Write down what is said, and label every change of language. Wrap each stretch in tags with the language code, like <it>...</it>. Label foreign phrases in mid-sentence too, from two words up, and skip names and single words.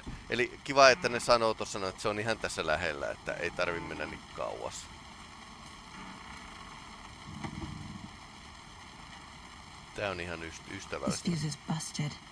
<fi>Eli kiva, että ne sanoo tuossa, että se on ihan tässä lähellä, että ei tarvi mennä niin kauas. Tää on ihan ystävällistä.</fi> <en>This fuse is busted.</en>